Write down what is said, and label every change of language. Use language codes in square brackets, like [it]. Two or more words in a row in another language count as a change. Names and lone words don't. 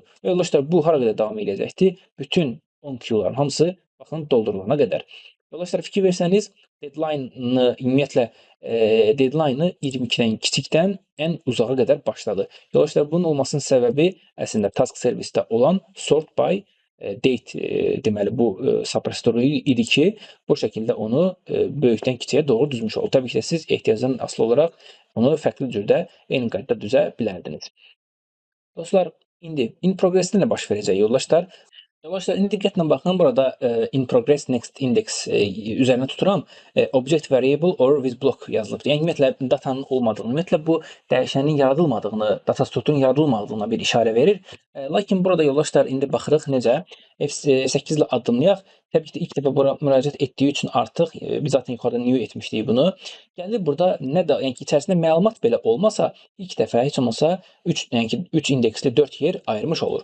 [az] Və yoldaşlar, bu hara qədər davam edəcəkdir? Bütün 10 Q-ların hamısı baxın doldurulana qədər. Yoldaşlar, fikir versəniz, deadline-ı ümumiyyətlə deadline-ı 22-dən kiçikdən ən uzağa qədər başladı. Yoldaşlar, bunun olmasının səbəbi əslində [en] task servicedə [az] olan [en] sort by date [az] deməli bu suppository idi ki, bu şəkildə onu böyükdən kiçiyə doğru düzmüş oldu. Təbii ki, siz ehtiyacdan asılı olaraq onu fərqli cürdə eyni qaydada düzə bilərdiniz. Dostlar, indi [en] in progress-də [az] nə baş verəcək yoldaşlar? Yoldaşlar, indi diqqətlə baxın, burada [en] in progress next index [az] üzərinə tuturam. [en] Object variable or with block yazılıbdır. [az] Yəni ümumiyyətlə datanın olmadığını, ümumiyyətlə bu dəyişənin yaradılmadığını, data strukturun yaradılmadığına bir işarə verir. Lakin burada yoldaşlar indi baxırıq necə F8 ilə addımlayaq. Təbii ki, ilk dəfə bura müraciət etdiyi üçün artıq biz zaten yuxarıda new etmişdik bunu. Gəlir burada nə də, yəni ki, içərisində məlumat belə olmasa, ilk dəfə heç olmasa 3 indeksli 4 yer ayırmış olur.